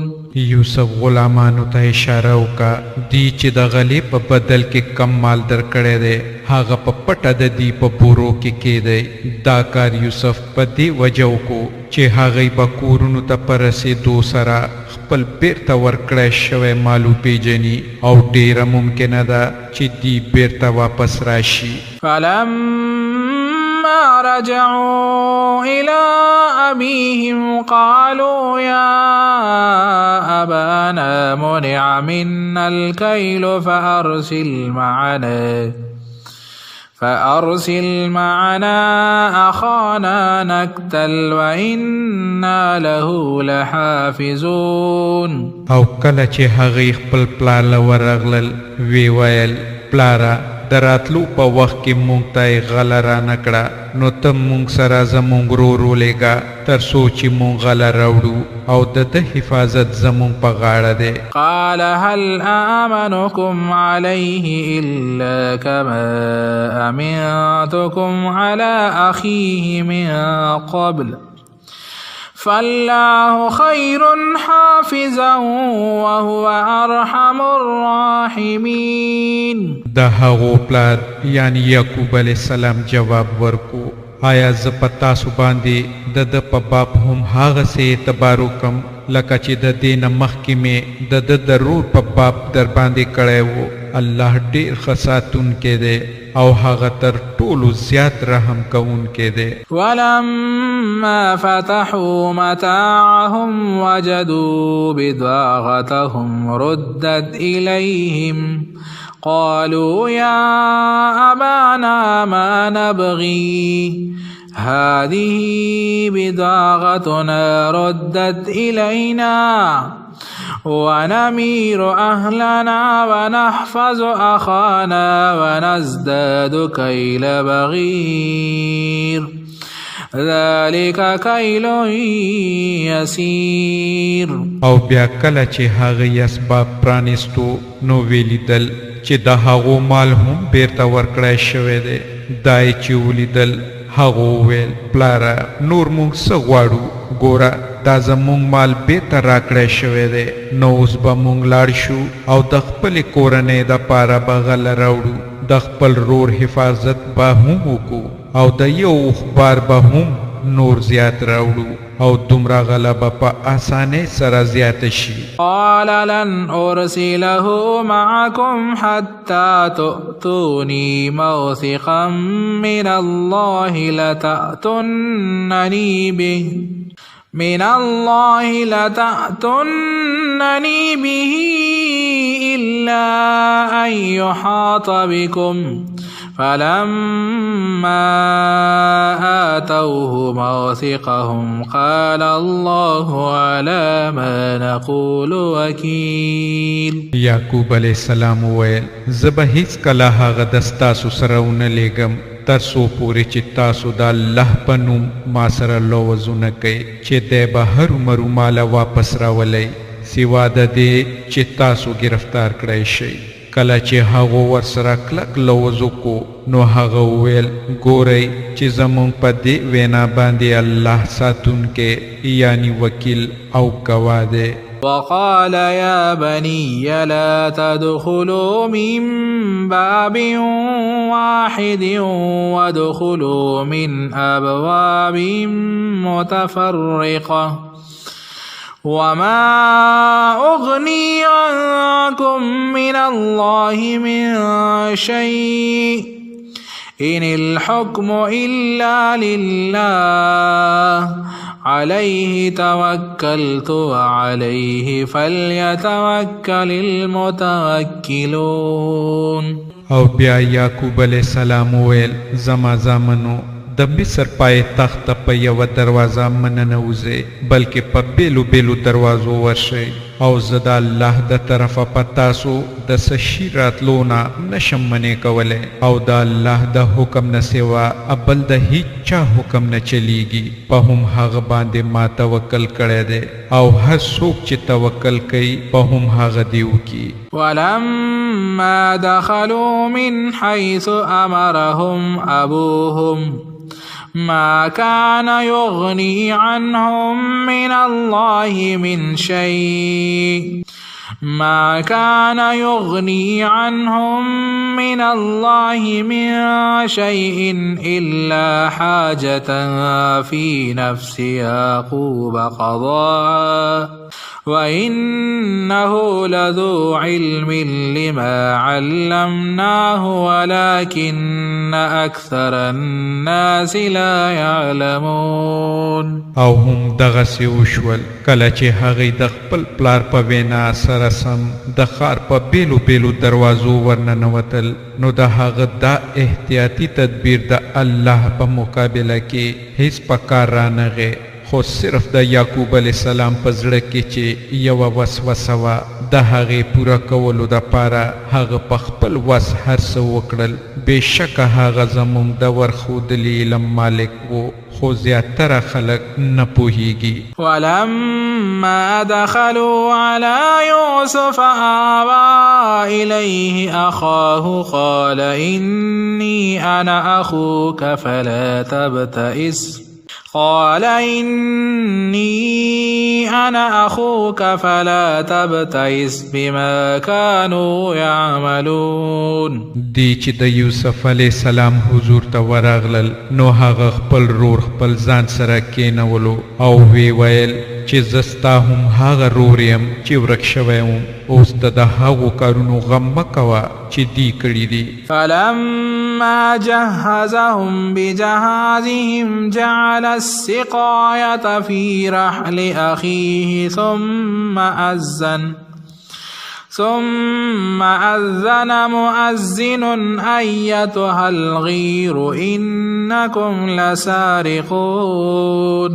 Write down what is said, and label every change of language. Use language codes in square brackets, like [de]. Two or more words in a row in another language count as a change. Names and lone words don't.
[ps] یوسف غلامانو ته اشاره وکړه دی چې د غلې په بدل کې کم مال درکړی دی هغه په پټه د دې په بورو کې کېدی. دا کار یوسف په دې وجه وکړو چې هغوی به کورونو ته په رسېدو سره خپل بیرته ورکړی شوی مال وپېژني او ډېره ممکنه ده چې دی بیرته واپس راشي. [ar] فلما رجعوا إلى أبيهم قالوا يا أبانا منع منا الكيل فأرسل معنا أخانا نكتل وإنا له لحافظون. [ps] او کله چې هغې خپل پلار له ورغلل وی ویل پلاره د راتلو په وخت کې مونږ ته یې غله رانه کړه، نو ته مونږ سره زمونږ ورور ولېږه تر څو چې مونږ غله راوړو او د ده حفاظت زمونږ په غاړه دی. [ar] قال هل آمنكم عليه إلا كما أمنتكم على أخيه من قبل فالله خير حافظا وهو أرحم الراحمين. [ps] د هغو پلار یعنی یعقوب [ar] علیه السلام [ps] جواب ورکو آیا زه په تاسو باندې د ده په باب هم هغسې اعتبار وکړم لکه چې د دې نه مخکې مې د ده د رور په باب در باندې کړی و. الله ډېر ښه ساتونکی دی او هغه تر ټولو زیات رحم کوونکی دی. [ar] ولما فتحوا متاعهم وجدوا بضاعتهم ردت إليهم قالوا يا أبانا ما نبغي هذه بضاعتنا ردت إلينا ونمير أهلنا ونحفظ أخانا ونزداد كيل بغير ذلك كيل يسير. [ps] او بیا کله چې هغه اسباب پرانستو نو ویلیدل چې د هغو مال هم بیرته ورکړی شوی دی. دای چې ولیدل هغو ویل پلاره نور مونږ څه غواړو، ګوره دا زمونږ مال بیرته راکړی شوی دی، نو اوس به مونږ لاړ شو او د خپلې کورنۍ دپاره به غله راوړو، د خپل رور حفاظت به هم وکړو او د یو اخبار به هم نور زیات راوړو او دومره غله به په اسانۍ سره زیاته شي. [ar] قال لن أرسله معكم حتى تؤتوني موثقا من الله لتأتنني به إلا أن أن يحاط بكم فلما آتوه موثقهم قال الله على ما نقول وكيل. [ps] یعقوب [ar] علیہ السلام [ps] ویل زبه هیڅ کله هغه دستاسو سره ونه لیږم تر څو پورې چې تاسو د الله په نوم ما سره لوظونه کوئ چې دی به هرومرو ماله واپس راولی سوا د دې چې تاسو گرفتار کړی شئ. کله چې هغو ورسره کلک لوظ وکړو نو هغه وویل ګورئ چې زموږ په دې وینا باندې الله ساتونکی یعنی وکیل او ګواه دی. [ar] وقال يا بني لا تدخلوا من باب واحد وادخلوا من أبواب متفرقة وما أغني عنكم من الله من شيء إن الحكم إلا لله عليه توكلت وعليه فليتوكل المتوكلون. [ps] او بیا یعقوب [ar] علیہ السلام [ps] ویل زما زامنو د مصر پای تخت په یو دروازه مننوځئ بلکې په بیلو بیلو دروازو ورشئ او زه د الله د طرفه په تاسو د څه شي راتلو نه نشم منې کولی او د الله د حکم نه سوا بل د هیچ چا حکم نه چلیږي په هم هغه باندې ما توکل کړی دی او هر څوک چې توکل کوي په هم هغه دی وکړي. [ar] ولما دخلوا من حيث أمرهم أبوهم ما كان يغني عنهم من الله من شيء ما كان يغني عنهم من الله من شيء إلا حاجة في نفس يعقوب قضاها وإنه لذو علم لما علمناه ولكن أكثر الناس لا يعلمون. [ps] او هم دغسې وشول کله چې هغې د خپل پلار په وینا سره سم د ښار په بیلو بیلو دروازو ورننوتل نو د هغه دا احتیاطي تدبیر د الله په مقابله کې هیڅ په کار رانغی خو صرف د یعقوب [ar] علیہ السلام [ps] په زړه کې چې یوه وسوسه وه د هغې پوره کولو دپاره هغه په خپل وس هر څه وکړل. بېشکه هغه زموږ د ورښودلي علم مالک و خو زیاتره خلک نه پوهیږي. [ar] ولما دخلوا على يوسف آوى إليه أخاه قال إني أنا أخوك فلا تبتئس قال إني أنا أخوك فلا تبتئس بما كانوا يعملون. [ps] دی چې د یوسف [ar] علیہ السلام [ps] حضور ته ورغلل نو هغه خپل رور خپل ځان سره کېنولو او وی ویل چې زه ستا هم هغه رور یم چې ورک شوی وم اوس ته د هغو کارونو غم مه کوه چې دی کړي دي. [ar] فلما جهزهم بجهازهم جعل السقاية في رحل أخيه ثم أذن مؤذن أيتها الغير إنكم لسارقون.